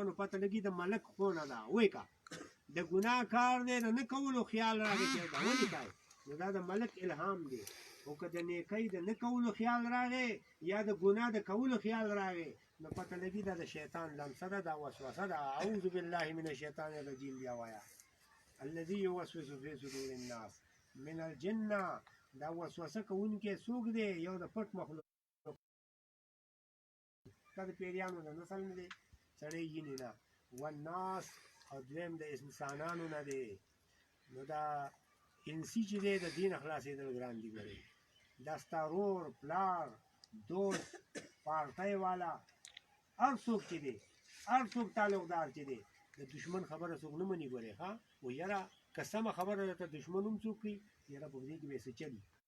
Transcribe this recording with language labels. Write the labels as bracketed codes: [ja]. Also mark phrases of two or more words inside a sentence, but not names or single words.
[ps] نو پته لګي د ملک خونه ده وایې که د ګناه کار دی د نه کولو خیال راغی چې دا ولې کوې نو دا د ملک الهام دی او که د نیکۍ د نه کولو خیال راغی یا د ګناه د کولو خیال راغی نو پته لګي دا د شیطان لمسه ده دا وسوسه ده [ar] اعوذ بالله من الشیطان الرجیم [ps] بیا وایه [ar] الذي يوسوس في صدور الناس من الجنه [ps] دا وسوسه کوونکی څوک دی یو د پټ مخلوق دا د پیریانو د نسل نه دی سړی ینې نه والناس او دویم د انسانانو نه دی نو دا انسي چې دی د دین خلاصېدل ګران دي ګورئ دا ستا رور پلار دوست پارټۍ والا هر څوک چې دی هر څوک تعلقدار چې دی د دشمن خبره څوک نه مني ګورئ ښه و یاره که سمه خبره درته دشمن هم څوک کوي یاره په دې کې به څه چلي